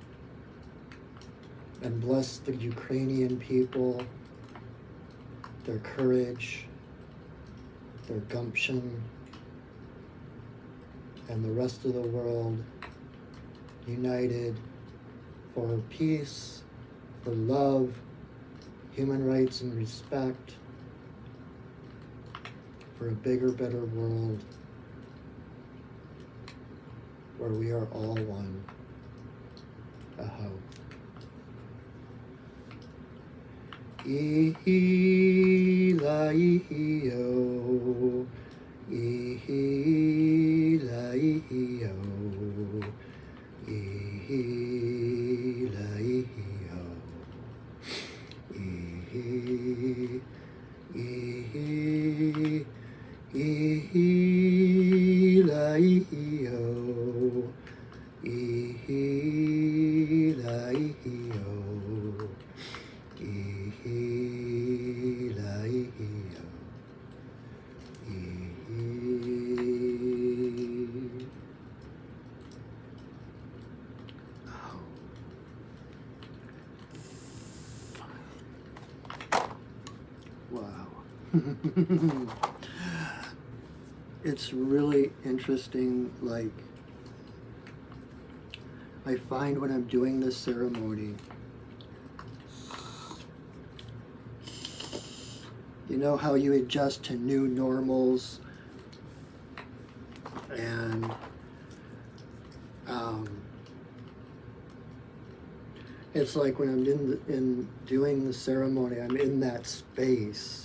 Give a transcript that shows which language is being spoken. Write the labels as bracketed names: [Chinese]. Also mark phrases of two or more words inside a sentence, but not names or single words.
[English] And bless the Ukrainian people, their courage, their gumption, and the rest of the world united for peace, for love, human rights and respect, for a bigger, better world where we are all one. Aho. Ihi-la-ihi-o, ihi-la-ihi-o, ihi-la-ihi-o, ihi-la-ihi-o, ihi-la-ihi-o, ihi-la-ihi-o, Wow. It's really interesting, like, I find when I'm doing this ceremony, you know how you adjust to new normals, and it's like when I'm in doing the ceremony, I'm in that space.